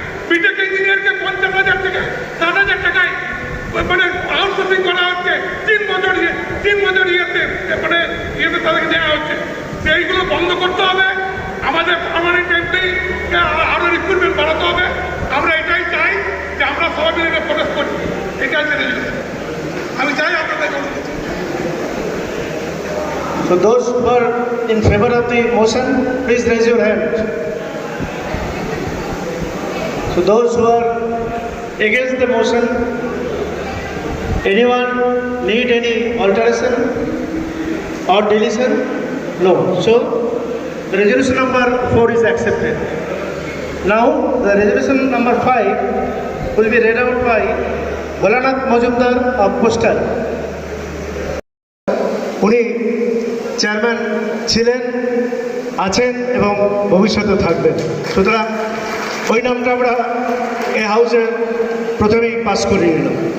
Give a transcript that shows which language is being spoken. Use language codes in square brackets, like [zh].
[bn] B Tech ইঞ্জিনিয়ারকে 50,000 থেকে 60,000 টাকায় মানে আউটসোর্সিং করা হচ্ছে, 3 বছর ইয়েতে তাদেরকে দেওয়া হচ্ছে। সেইগুলো বন্ধ করতে হবে, আমাদের পার্মানেন্ট এমপ্লয়ি আরো রিক্রুটমেন্ট বাড়াতে হবে। আমরা এটাই চাই যে আমরা সবাই মিলে প্রোটেস্ট করি, এটাই আমি চাই আপনাদের। [en] So those who are in favor of the motion, please raise your hand. So those who are against the motion, anyone need any alteration or deletion? No. So the resolution number 4 is accepted. Now the resolution number 5 will be read out by Bholanath Majumdar of Postal. [bn] উনি chairman ছিলেন, আছেন এবং ভবিষ্যতে থাকবেন, সুতরাং ওই নামটা আমরা এই হাউসে প্রথমেই পাস করিয়ে নিলাম।